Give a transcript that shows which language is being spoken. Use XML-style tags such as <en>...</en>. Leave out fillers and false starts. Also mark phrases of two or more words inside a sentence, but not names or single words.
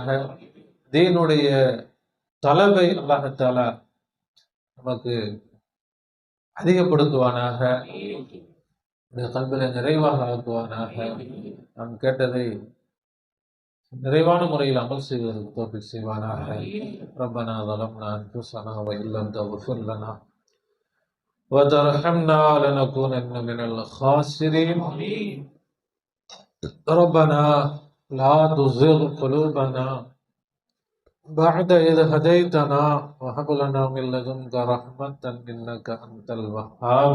<ta>தீனுடைய தலபை அல்லாஹ் தஆலா நமக்கு அதிகப்படுத்துவானாக. இந்த கல்வில நிறைவாக ஆக்குவானாக. நாம் கேட்டதை நிறைவான முறையில் அமல் செய்வதற்கு தௌஃபீக் செய்வானாக.</ta> <ar>ரப்பனா ظلمنا أنفسنا وإن لم تغفر لنا وترحمنا لنكونن من الخاسرين. ربنا لا تزغ قلوبنا بعد إذ هديتنا وهب لنا من لدنك رحمة إنك أنت الوهاب.</ar>